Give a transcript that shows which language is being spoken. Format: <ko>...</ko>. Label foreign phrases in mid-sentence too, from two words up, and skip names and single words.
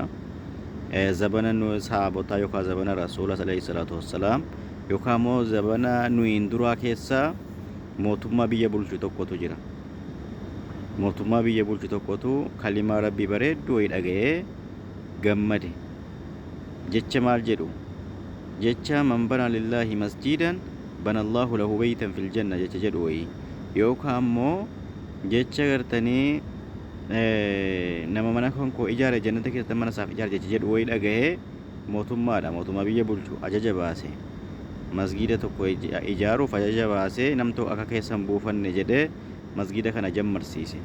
<om>Zabana nu sahaabotaa yookaan zabana</om> <ar>رسول عليه الصلاة والسلام</ar> <om>yookaan immoo zabana nuyin duraa keessaa mootummaa biyya bulchu tokkotu jira. Mootummaa biyya bulchu tokkotu kalimaa rabbii bareedduu wayii dhaga'ee gammade. Jecha maal jedhu? Jecha</om> <ar>من بنى لله مسجدا بنى الله له بيتا في الجنة</ar> <om>jecha jedhu wayii yookaan immoo jecha gartanii nama mana kan koo ijaare jannata keessatti mana isaaf ijaare jecha jedhu wayii dhaga'ee mootummaadha. Mootummaa biyya bulchu ajaja baase masgida tokko ijaaruuf ajaja baase namtu akka keessan buufanne jedhee masgida kana jammarsiise.</om>